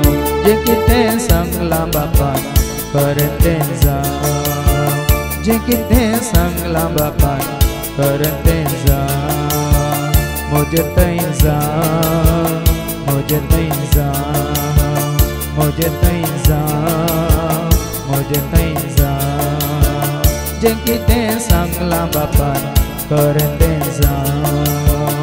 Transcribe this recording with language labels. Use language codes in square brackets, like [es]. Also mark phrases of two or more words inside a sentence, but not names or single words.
[kok] जे कितें सांगलां बापान खरें तें जावं. जे कितें सांगलां बापान खरें तें जावं. [hi] मुझे तई जाओ, मुझे तई जाओ, मुझे तई जाओ, मुझे तई जाओ. [kok] जे कितें सांगलां बापान खरें तें जावं.